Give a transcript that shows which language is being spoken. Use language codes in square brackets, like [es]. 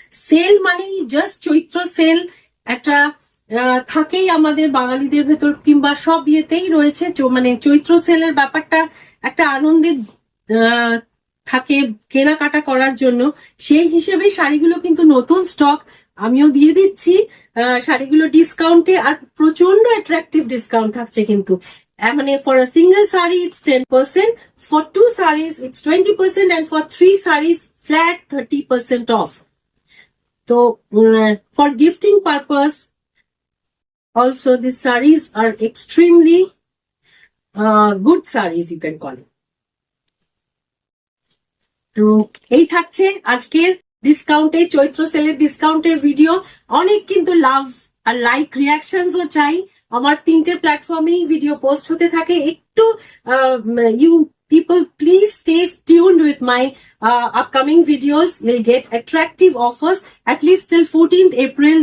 [bn] Sell মানেই just চৈত্র sell একটা থাকেই আমাদের বাঙালিদের ভেতর, কিংবা সব ইয়েতেই রয়েছে। মানে চৈত্র সেলের ব্যাপারটা একটা আনন্দের থাকে কেনাকাটা করার জন্য, সেই হিসেবে শাড়িগুলো কিন্তু নতুন স্টক আমিও দিয়ে দিচ্ছি। শাড়িগুলো ডিসকাউন্টে, আর প্রচন্ড অ্যাট্রাকটিভ ডিসকাউন্ট থাকছে কিন্তু। [en] মানে for a single saree it's 10%, for 2 sarees it's 20%, and for 3 sarees flat 30% off. So for gifting purpose also these sarees are extremely good sarees you can call it. [bn] তো এই থাকছে আজকের ডিসকাউন্টে, চৈত্র সেলের ডিসকাউন্টের ভিডিও। অনেক কিন্তু লাভ আর লাইক রিয়াকশনস ও চাই। আমার 3টে প্ল্যাটফর্মেই ভিডিও পোস্ট হতে থাকে। [en] একটু you people please stay tuned with my upcoming videos. You'll get attractive offers at least till 14th April.